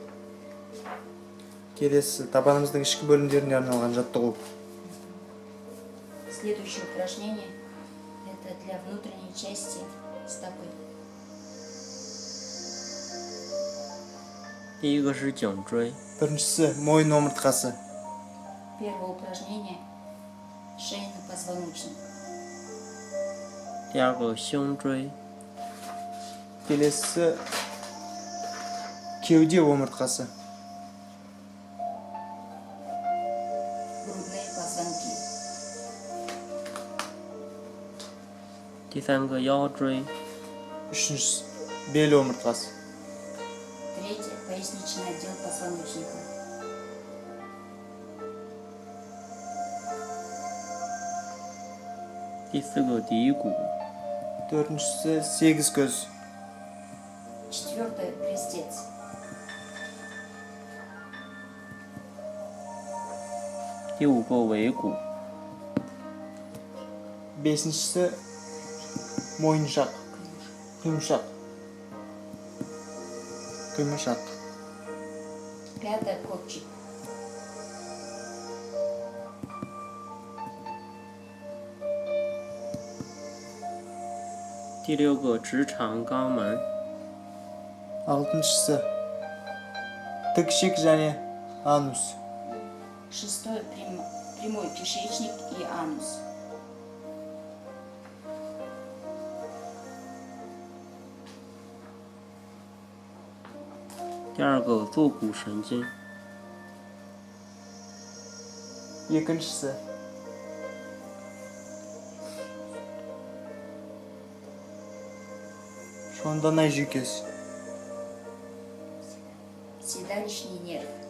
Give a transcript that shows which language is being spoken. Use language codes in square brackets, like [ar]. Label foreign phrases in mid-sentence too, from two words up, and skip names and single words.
[kk] Келесі табанымыздың ішкі бөлімдеріне арналған жаттығу. [ru] Следующее упражнение – это для внутренней части стопы. [zh] 第一个是颈椎， [kk] Біріншісі мойын омыртқасы. [ru] Первое упражнение – шейный позвоночник. [zh] 第二个胸椎， [kk] Келесі кеуде омыртқасы. [ru] Грудные позвонки. [zh] 第三个腰椎， [kk] Үшіншісі бел омыртқасы. [ru] Третье – поясничный отдел позвоночника. [zh] 第四个骶骨， [kk] Төртіншісі сегіз көз. [ru] Четвертое – крестец. [zh] 第五个尾骨， [kk] Бесіншісі мойыншақ. Құйымшақ. Құймышақ. [ru] Пятое – копчик. [zh] 第六个直肠肛门， [kk] Алтыншысы тікшік және анус. [ru] Шестое – прямой кишечник и анус. [zh] 第二个坐骨神经， [kk] Екіншісі шонданай жүйкесі. [ru] Седалищный нерв.